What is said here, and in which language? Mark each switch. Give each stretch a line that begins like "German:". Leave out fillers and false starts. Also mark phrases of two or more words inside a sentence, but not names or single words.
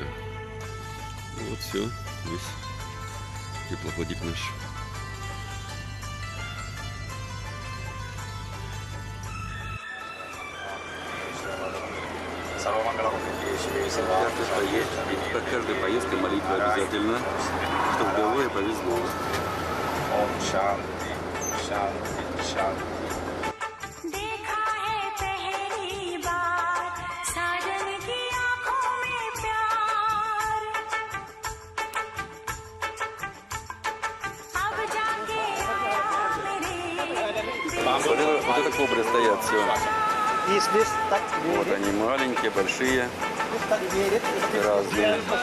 Russian: Ну вот все, весь теплоходик наш. Каждая поездка молитва обязательно, чтобы было и повезло.
Hindi: देखा है पहली बार साजन की आंखों में प्यार अब जाके आया मेरे
Russian: Вот это кобры стоят все. И здесь так Вот верит, они маленькие, большие, так верит. разные.